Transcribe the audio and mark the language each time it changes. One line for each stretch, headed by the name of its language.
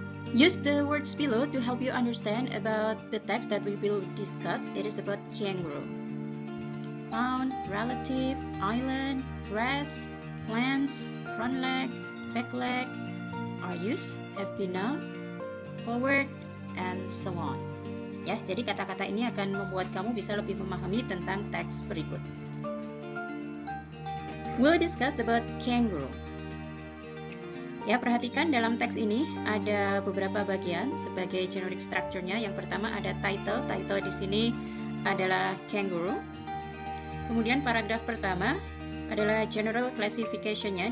English: Use the words below to help you understand about the text that we will discuss. It is about kangaroo. Found, relative, island, grass, plants, front leg, back leg, are used, have been noun, forward, and so on.
Indonesian: Ya, jadi kata-kata ini akan membuat kamu bisa lebih memahami tentang teks berikut.
English: We'll discuss about kangaroo.
Indonesian: Ya, perhatikan dalam teks ini ada beberapa bagian sebagai generic structure-nya. Yang pertama ada title. Title di sini adalah kangaroo. Kemudian paragraf pertama adalah general classification-nya.